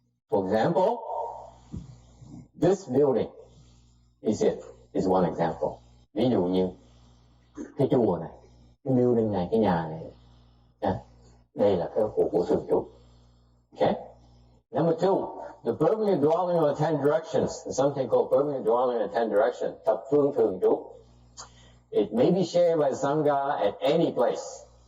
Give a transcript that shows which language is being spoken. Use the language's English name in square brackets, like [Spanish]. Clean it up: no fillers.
[English] For example, this building is one example. [Vietnamese] Ví dụ như cái chùa này, cái building này, cái nhà này, đây là cái của thường trú. [English] Okay. Number two, the permanent dwelling of the 10 directions. There's something called permanent dwelling of the 10 directions. [Vietnamese] Thập phương thường trú. [English] It may be shared by Sangha at any place.